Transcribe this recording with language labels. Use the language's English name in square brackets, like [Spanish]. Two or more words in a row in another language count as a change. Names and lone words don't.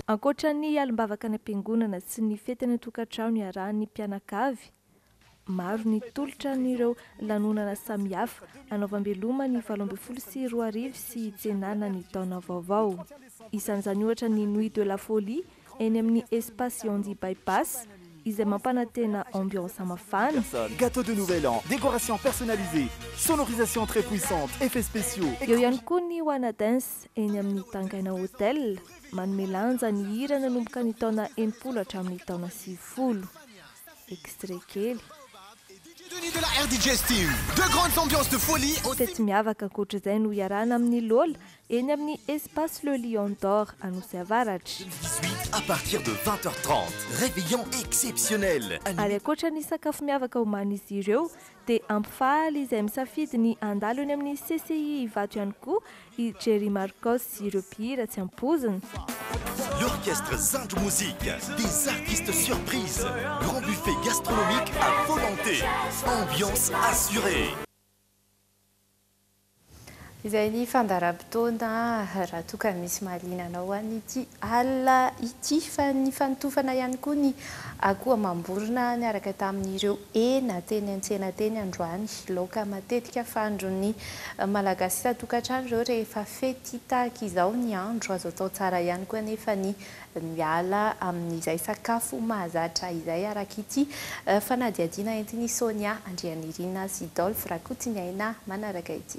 [Malagasy] Ankoatra ny alimbavaka ny ampiangonana sy ny fety ny tokantrano iarahan'ny mpianakavy, maro ny tolotra n'ireo lanonana samihafa anaovam-beloma ny 2024 sy hitsenana ny taona vaovao. Isan'izany ohatra ny Nuit de la Folie eny amin'ny espace Yondi Bypass izay mampanantena ambiance mafana. [French] Gâteau de nouvel an, décoration personnalisée, sonorisation très puissante, effets spéciaux. [Malagasy] Eo ihany koa ny Wana Dance eny amin'ny Tangaina Hotel manome lanja ny hira nanomboka ny taona 80 hatramin'ny taona 90. Extrait kely. [French] De la RDJ Steam, de grandes ambiances de folie. [Malagasy] Fety miavaka ankoatr'izay no iarahana amin'ny Lola eny amin'ny espace Le Lion d'Or à Nosy Avaratra. [French] 18 à partir de 20h30, réveillon exceptionnel. [Malagasy] Ary ankoatra ny sakafo miavaka homanin'izy ireo dia ampifaly izay misafidy ny andalo eny amin'ny CCI Ivato ihany koa i Jerry Marcos sy ireo mpihira tsy ampoziny. [French] L'orchestre Zinj Musique, des artistes surprises, grand buffet gastronomique à volonté, ambiance assurée. [Malagasy] Izay ny fandaharam-potoana raha toka misy mahalinanao an'ity alina ity fa ny fanotofana ihany koa ny akoho amam-borona niaraka tamin'ireo hena teny an-tsena teny androany laoka matetika fandron'ny malagasy tokantrano ireo rehefa fety tahaka izao ny andro azo atao tsara ihany koa nefa ny miala amin'izay sakafo mahazatra izay araka ity fanadiadiana entin'ny Sonia Andrianirina sy Dolphe Rakotsiny aina manaraka ity.